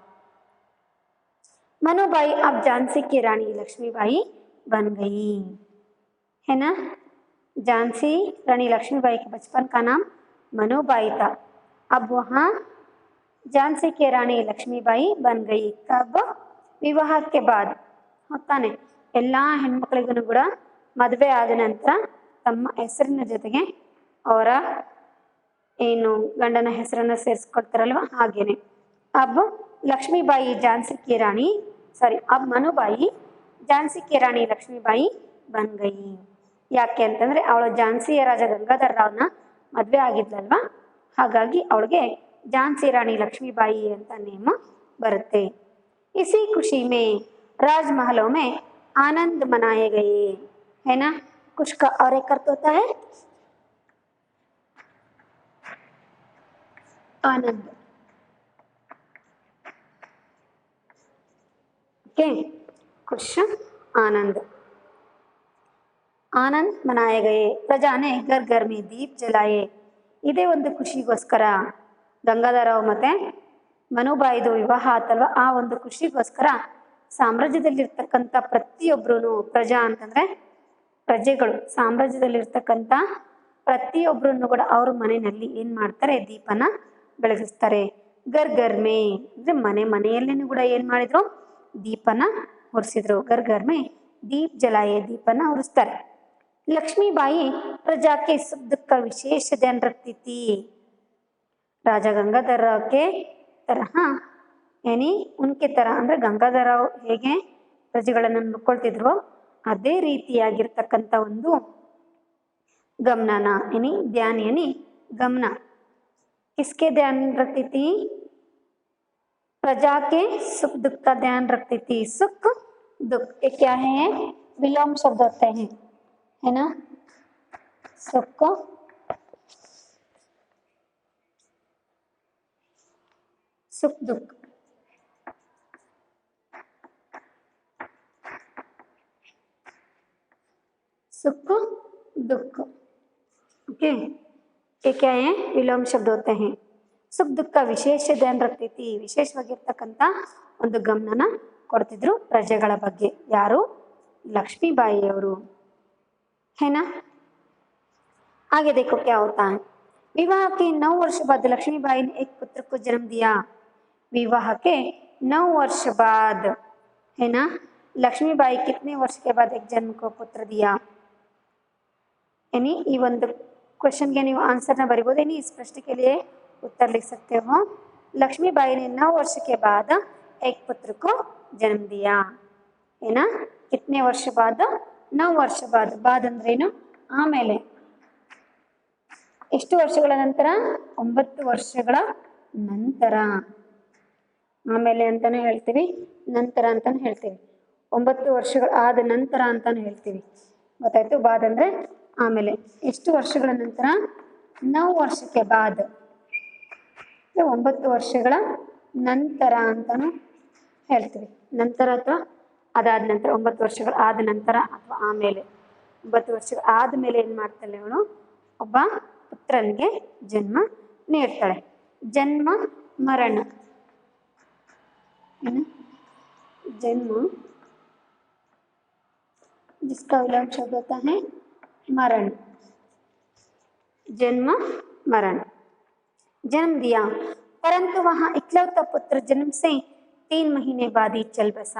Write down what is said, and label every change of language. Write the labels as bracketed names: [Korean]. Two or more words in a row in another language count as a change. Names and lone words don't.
[Hindi] मनुबाई अब झांसी की रानी लक्ष्मीबाई बन गई, है ना। झांसी रानी लक्ष्मीबाई के बचपन का नाम मनुबाई था। अब वहाँ झांसी की रानी लक्ष्मीबाई बन गई। कब? [Kannada] ವಿವಾಹಕ್ಕೆ ಬಾದ್ ಹೊತ್ತಾನೆ ಎಲ್ಲ ಹೆಣ್ಮಕ್ಳಿಗೂ ಕೂಡ ಮದುವೆ ಆದ ನಂತರ ತಮ್ಮ ಹೆಸರಿನ ಜೊತೆಗೆ ಅವರ ಏನು ಗಂಡನ ಹೆಸರನ್ನು ಸೇರಿಸ್ಕೊಳ್ತಾರಲ್ವ, ಹಾಗೇನೆ [Hindi] अब लक्ष्मीबाई झांसी की रानी अब मनुबाई झांसी की रानी लक्ष्मीबाई बन गई। [Kannada] ಯಾಕೆ ಅಂತಂದರೆ ಅವಳು ಝಾನ್ಸಿಯ ರಾಜ ಗಂಗಾಧರ ರಾವ್ನ ಮದುವೆ ಆಗಿದ್ಲಲ್ವ, ಹಾಗಾಗಿ ಅವಳಿಗೆ ಝಾನ್ಸಿ ರಾಣಿ ಲಕ್ಷ್ಮೀಬಾಯಿ ಅಂತ ನೇಮ ಬರುತ್ತೆ। [Hindi] इसी खुशी में राजमहलों में आनंद मनाए गए, है ना। कुछ का और एक अर्थ होता है आनंद, ओके। खुश आनंद, आनंद मनाए गए। प्रजा ने घर घर में दीप जलाए। [Kannada] ಇದೇ ಒಂದು ಖುಷಿಗೋಸ್ಕರ ಗಂಗಾಧರರಾವ್ ಮತ್ತೆ ಮನುಬಾಯಿದು ವಿವಾಹ ಆತಲ್ವ, ಆ ಒಂದು ಖುಷಿಗೋಸ್ಕರ ಸಾಮ್ರಾಜ್ಯದಲ್ಲಿರ್ತಕ್ಕಂಥ ಪ್ರತಿಯೊಬ್ಬರೂ, ಪ್ರಜಾ ಅಂತಂದರೆ ಪ್ರಜೆಗಳು, ಸಾಮ್ರಾಜ್ಯದಲ್ಲಿರ್ತಕ್ಕಂಥ ಪ್ರತಿಯೊಬ್ಬರನ್ನು ಕೂಡ ಅವ್ರ ಮನೆಯಲ್ಲಿ ಏನು ಮಾಡ್ತಾರೆ? ದೀಪನ ಬೆಳಗಿಸ್ತಾರೆ। [Hindi] घर घर में [Kannada] ಅಂದರೆ ಮನೆ ಮನೆಯಲ್ಲಿನೂ ಕೂಡ ಏನು ಮಾಡಿದ್ರು? ದೀಪನ ಉರಿಸಿದ್ರು। [Hindi] घर घर में दीप जलाए, [Kannada] ದೀಪನ ಉರಿಸ್ತಾರೆ। [Hindi] लक्ष्मीबाई प्रजा के सुख दुख का विशेष ध्यान रखती थी। राजा गंगाधर राव के तरह यानी उनके तरह [Kannada] ಅಂದರೆ ಗಂಗಾಧರ ರಾವ್ ಹೇಗೆ ಪ್ರಜೆಗಳನ್ನು ನೋಡ್ಕೊಳ್ತಿದ್ರು ಅದೇ ರೀತಿಯಾಗಿರ್ತಕ್ಕಂಥ ಒಂದು ಗಮನನ [Hindi] यानी ध्यान यानी गमन, किसके ध्यान रखती थी? प्रजा के सुख दुख का ध्यान रखती थी। सुख दुख ये क्या है? विलोम शब्द होते हैं, है ना। सुख सुख दुख, सुख दुख, ओके। ये क्या है? विलोम शब्द होते हैं। सुख दुख का विशेष ध्यान रखती थी, [Kannada] ವಿಶೇಷವಾಗಿರ್ತಕ್ಕಂಥ ಒಂದು ಗಮನನ ಕೊಡ್ತಿದ್ರು ಪ್ರಜೆಗಳ ಬಗ್ಗೆ। ಯಾರು? लक्ष्मीबाई ಅವರು, [Hindi] है ना। आगे देखो क्या होता है। विवाह के 9 वर्ष बाद लक्ष्मीबाई ने एक पुत्र को जन्म दिया। विवाह के 9 वर्ष बाद, है ना, लक्ष्मीबाई कितने वर्ष के बाद एक जन्म को पुत्र दिया? यानी ये ಒಂದು क्वेश्चन के ನೀವು आंसर न बरीबोद, यानी इस प्रश्न के लिए उत्तर लिख सकते हो। लक्ष्मीबाई ने 9 वर्ष के बाद एक पुत्र को जन्म दिया, है ना। कितने वर्ष बाद? 9 ವರ್ಷ बाद। बाद ಅಂದ್ರೇನು? [Kannada] ಆಮೇಲೆ ಎಷ್ಟು ವರ್ಷಗಳ ನಂತರ? 9 ವರ್ಷಗಳ ನಂತರ। ಆಮೇಲೆ ಅಂತಾನೆ ಹೇಳ್ತೀವಿ, ನಂತರ ಅಂತಾನೆ ಹೇಳ್ತೀವಿ, 9 ವರ್ಷಗಳ ಆದ ನಂತರ ಅಂತಾನೆ ಹೇಳ್ತೀವಿ, ಗೊತ್ತಾಯ್ತು। ಬಾದ್ ಅಂದರೆ ಆಮೇಲೆ। ಎಷ್ಟು ವರ್ಷಗಳ ನಂತರ? 9 ವರ್ಷಕ್ಕೆ ಬಾದ್, 9 ವರ್ಷಗಳ ನಂತರ ಅಂತಾನು ಹೇಳ್ತೀವಿ, ನಂತರ ಅಥವಾ ಅದಾದ ನಂತರ 9 ವರ್ಷಗಳು ಆದ ನಂತರ ಅಥವಾ ಆಮೇಲೆ 9 ವರ್ಷಗಳು ಆದಮೇಲೆ ಏನು ಮಾಡ್ತಾಳೆ ಅವಳು, ಒಬ್ಬ ಪುತ್ರನಿಗೆ ಜನ್ಮ ನೀಡ್ತಾಳೆ. ಜನ್ಮ ಮರಣ ಏನು [Hindi] जन्म जिसका विलोम शब्द होता है मरण, जन्म मरण। जन्म दिया परंतु वहां इकलौता पुत्र जन्म से 3 महीने बाद ही चल बसा।